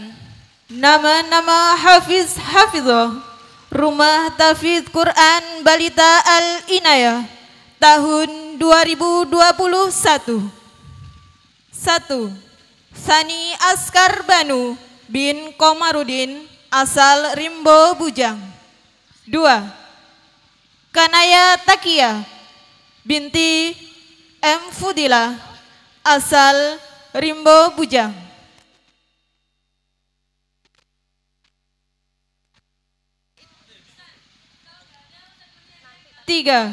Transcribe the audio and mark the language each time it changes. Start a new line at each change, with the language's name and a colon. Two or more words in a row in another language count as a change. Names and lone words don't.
Indonesian: Nama-nama Hafiz Hafizah Rumah Tahfiz Quran Balita Al-Inayah tahun 2021. 1. Sani Askar Banu bin Komarudin asal Rimbo Bujang. 2. Kanaya Takia binti M. Fudila asal Rimbo Bujang. 3.